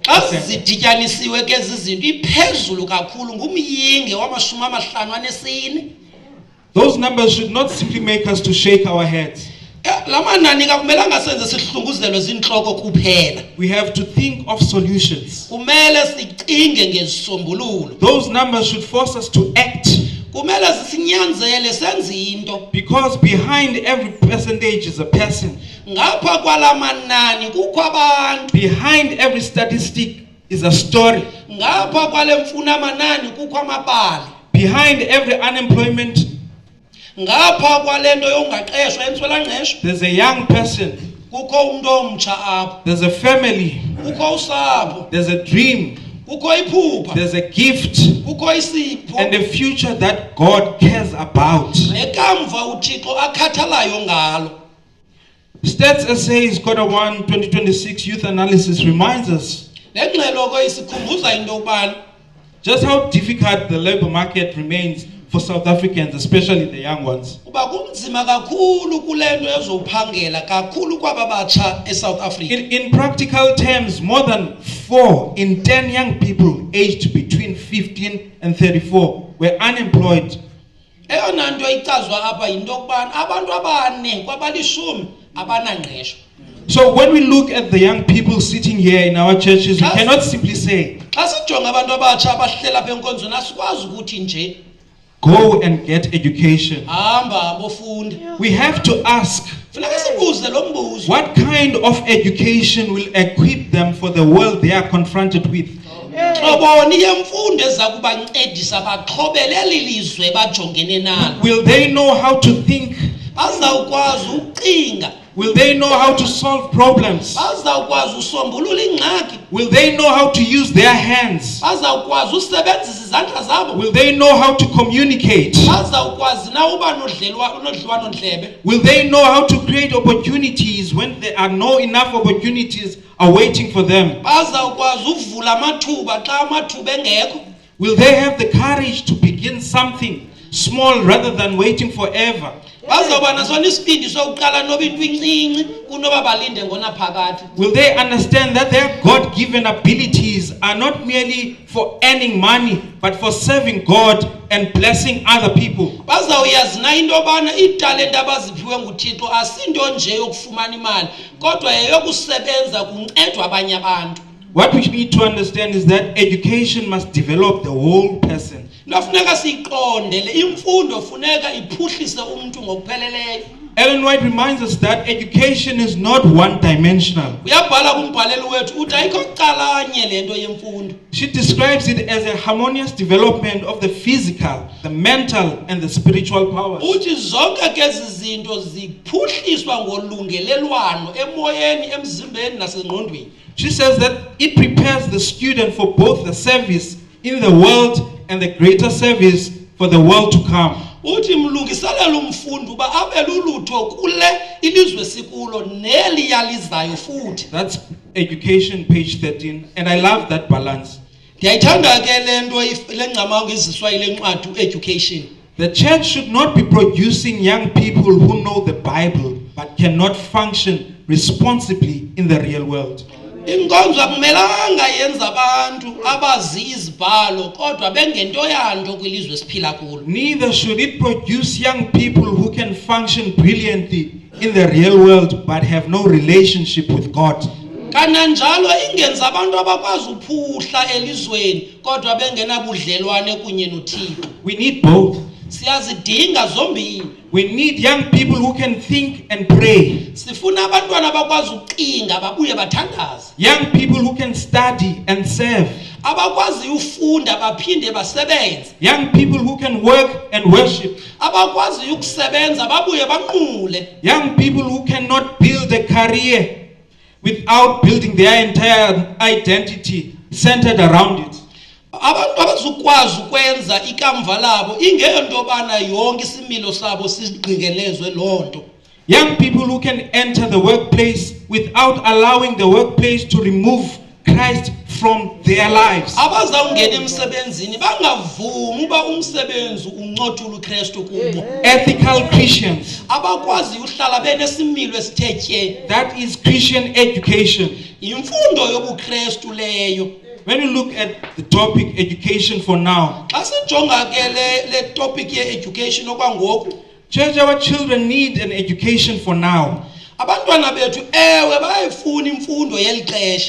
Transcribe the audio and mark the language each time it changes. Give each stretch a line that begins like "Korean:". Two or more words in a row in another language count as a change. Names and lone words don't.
Xhosa: Xa zidityanisiwe ke zizinto iphezulu kakhulu ngumyinge wama-54.
English: Those numbers should not simply make us to shake our heads.
Xhosa: La manani kakumelanga senze sihlunguzelwe zinhloko kuphela.
English: We have to think of solutions.
Xhosa: Kumele sicinge ngezisombululo.
English: Those numbers should force us to act.
Xhosa: kumele sinyanzele senze into
English: Because behind every percentage is a person.
Xhosa: ngapha kwalamanani kukho abantu
English: Behind every statistic is a story.
Xhosa: ngapha kwale mfuna amanani kukho amabali
English: Behind every unemployment,
Xhosa: ngapha kwalento yongaqeshwa entswelangqesho
English: there's a young person.
Xhosa: kukho umuntu omtsha apho
English: There's a family.
Xhosa: kukho usapho
English: There's a dream.
Xhosa: kukho iphupha
English: There's a gift.
Xhosa: kukho isipho
English: And a future that God cares about.
Xhosa: nekamva uThixo akhathalayo ngalo.
English: Stats Essays Q1 2026 Youth Analysis reminds us
Xhosa: Lengxelo ke isikhumbuza into yobana
English: just how difficult the labor market remains for South Africans, especially the young ones.
Xhosa: uba kunzima kakhulu kulento ezophangela kakhulu kwaba batsha eSouth Africa.
English: In practical terms, more than 4 in 10 young people aged between 15 and 34 were unemployed.
Xhosa: Eyona nto icazwa apha yinto yokubana abantu abane kwabalishumi abanangqesho.
English: So when we look at the young people sitting here in our churches, we cannot simply say,
Xhosa: Xa sijonga abantu abatsha abahlela apha enkonzweni asikwazi ukuthi nje
English: go and get education.
Xhosa: hamba bofunda.
English: We have to ask,
Xhosa: Funeka sibuze lo mbuzo.
English: what kind of education will equip them for the world they are confronted with?
Xhosa: Xoboni yemfundo eza kubancedisa baxhobele lilizwe bajongene nalo.
English: Will they know how to think?
Xhosa: Bazawukwazi ukucinga.
English: Will they know how to solve problems?
Xhosa: Bazawukwazi usombulula ingxaki.
English: Will they know how to use their hands?
Xhosa: Bazawukwazi usebenzisa izandla zabo.
English: Will they know how to communicate?
Xhosa: Bazawukwazi na uba nodliwano ndlebe.
English: Will they know how to create opportunities when there are no enough opportunities are waiting for them?
Xhosa: Bazawukwazi uvula amathuba xa amathuba engekho.
English: Will they have the courage to begin something small rather than waiting forever?
Xhosa: Bazawuba naso isibindi sokuqala noba into incinci kunoba balinde ngona phakathi.
English: Will they understand that their God-given abilities are not merely for earning money, but for serving God and blessing other people?
Xhosa: Bazawuyazi na into yobana iitalente abaziphiwe nguThixo asinto nje yokufumana imali kodwa yeyokusebenza kuncedwa abanye abantu.
English: What we need to understand is that education must develop the whole person.
Xhosa: Nafuneka siqonde le imfundo funeka iphuhlise umuntu ngokupheleleyo.
English: Ellen White reminds us that education is not one-dimensional.
Xhosa: Uyabhala kumbhaleli wethu uthi ayikho calanye lento yemfundo.
English: She describes it as a harmonious development of the physical, the mental, and the spiritual powers.
Xhosa: Uthi zonke ke izinto ziphuhliswa ngolungelelwano emoyeni, emzimbeni nasengqondweni.
English: She says that it prepares the student for both the service in the world and the greater service for the world to come.
Xhosa: Uthi mlungiselela umfundi uba abe lulutho kule ilizwe sikulo neli yalizayo futhi.
English: That's education, page 13, and I love that balance.
Xhosa: Ndiyayithanda ke lento lengcamango iziswa ile ncwadi education.
English: The church should not be producing young people who know the Bible but cannot function responsibly in the real world.
Xhosa: Inkonzo akumelanga yenza abantu abazi izibhalo kodwa bengento yanto kwilizwe siphila kulo.
English: Neither should it produce young people who can function brilliantly in the real world but have no relationship with God.
Xhosa: Kananjalo ingenza abantu abakwazi uphuhla elizweni kodwa bengenabudlelwane kunye noThixo.
English: We need both.
Xhosa: Siyazidinga zombili.
English: We need young people who can think and pray.
Xhosa: Sifuna abantwana abakwazi ukucinga babuye bathandaze.
English: Young people who can study and serve.
Xhosa: Abakwazi ufunda baphinde basebenze.
English: Young people who can work and worship.
Xhosa: Abakwazi ukusebenza babuye banqule.
English: Young people who cannot build a career without building their entire identity centered around it.
Xhosa: Abantu abazukwazi ukwenza ikamva labo ingento bana yonke isimilo sabo sigqikelezwe lonto.
English: Young people who can enter the workplace without allowing the workplace to remove Christ from their lives.
Xhosa: Abazawungena emsebenzini bangavumi uba umsebenzi uncothula uKristu kubo.
English: Ethical Christians.
Xhosa: Abakwazi uhlala benesimilo esithetye.
English: That is Christian education.
Xhosa: Imfundo yobuKristu leyo.
English: When you look at the topic education for now,
Xhosa: Xa sijonga ke le topic ye education okwangoku,
English: church, our children need an education for now.
Xhosa: abantwana bethu ewe bayifuna imfundo yelixesha.